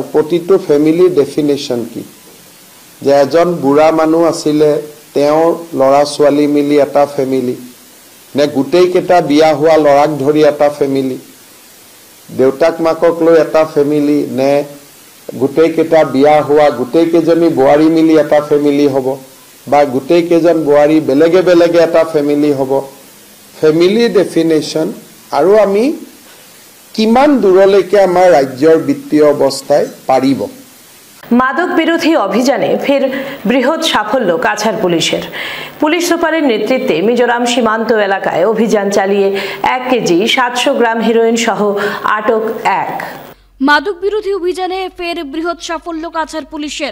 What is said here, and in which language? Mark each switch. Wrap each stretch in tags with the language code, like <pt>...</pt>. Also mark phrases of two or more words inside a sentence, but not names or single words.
<as>প্ৰতিটো ফেমিলিৰ ডেফিনেশ্যন কি, যে এজন বুঢ়া মানুহ আছিলে তেওঁৰ ল'ৰা ছোৱালী মিলি এটা ফেমিলি, নে গোটেইকেইটা বিয়া হোৱা ল'ৰাক ধৰি এটা ফেমিলি, দেউতাক মাকক লৈ এটা ফেমিলি, নে গোটেইকেইটা বিয়া হোৱা গোটেইকেইজনী বোৱাৰী মিলি এটা ফেমিলি হ'ব, বা গোটেইকেইজন বোৱাৰী বেলেগে বেলেগে এটা ফেমিলি হ'ব।</as> <en>family definition</en> <as>আৰু আমি কিমান দূৰলৈকে আমাৰ ৰাজ্যৰ বিত্তীয় অৱস্থাই পাৰিব।</as> <bn>মাদক বিরোধী অভিযানে ফের বৃহৎ সাফল্য কাছাড় পুলিশের। পুলিশ সুপারের নেতৃত্বে মিজোরাম সীমান্ত এলাকায় অভিযান চালিয়ে 1 কেজি 700 গ্রাম হিরোইন সহ আটক 1। মাদক বিরোধী অভিযানে ফের বৃহৎ সাফল্য কাছাড় পুলিশের।</bn>